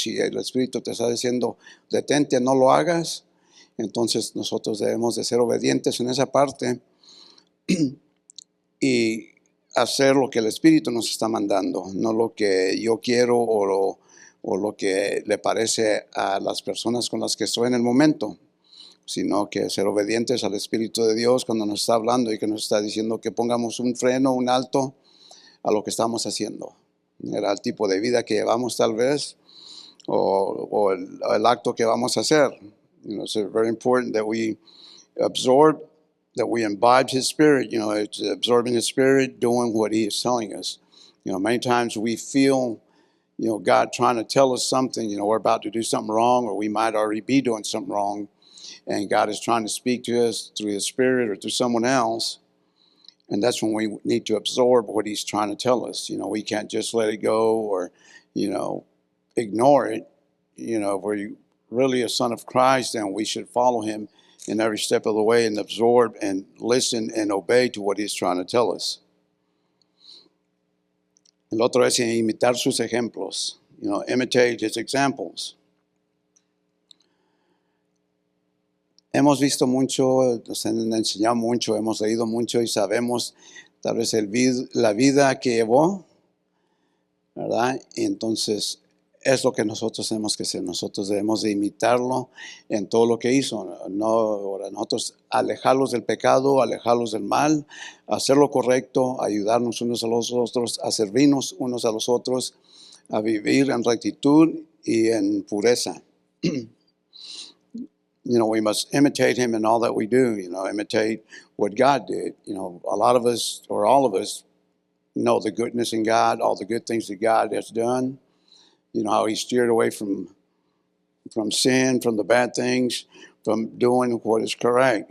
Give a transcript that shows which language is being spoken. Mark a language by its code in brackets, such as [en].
[es] Si el espíritu te está diciendo detente, no lo hagas, entonces nosotros debemos de ser obedientes en esa parte y hacer lo que el espíritu nos está mandando, no lo que yo quiero o lo que le parece a las personas con las que estoy en el momento, sino que ser obedientes al Espíritu de Dios cuando nos está hablando y que nos está diciendo que pongamos un freno, un alto a lo que estamos haciendo. Era el tipo de vida que llevamos tal vez o el acto que vamos a hacer. [en] You know, it's very important that we absorb, that we imbibe His Spirit. You know, it's absorbing His Spirit, doing what He is telling us. You know, many times we feel, you know, God trying to tell us something, you know, we're about to do something wrong, or we might already be doing something wrong, and God is trying to speak to us through His Spirit or through someone else, and that's when we need to absorb what He's trying to tell us. You know, we can't just let it go or, you know, ignore it. You know, if we're really a son of Christ, then we should follow Him in every step of the way and absorb and listen and obey to what He's trying to tell us. [es] El otro es imitar sus ejemplos. [en] You know, imitate His examples. [es] Hemos visto mucho, nos han enseñado mucho, hemos leído mucho y sabemos tal vez la vida que llevó, ¿verdad? Y entonces es lo que nosotros tenemos que hacer. Nosotros debemos de imitarlo en todo lo que hizo. No, nosotros alejarlos del pecado, alejarlos del mal, hacer lo correcto, ayudarnos unos a los otros, a servirnos unos a los otros, a vivir en rectitud y en pureza. [en] You know, we must imitate Him in all that we do, you know, imitate what God did. You know, a lot of us, or all of us, know the goodness in God, all the good things that God has done. You know, how He steered away from sin, from the bad things, from doing what is correct.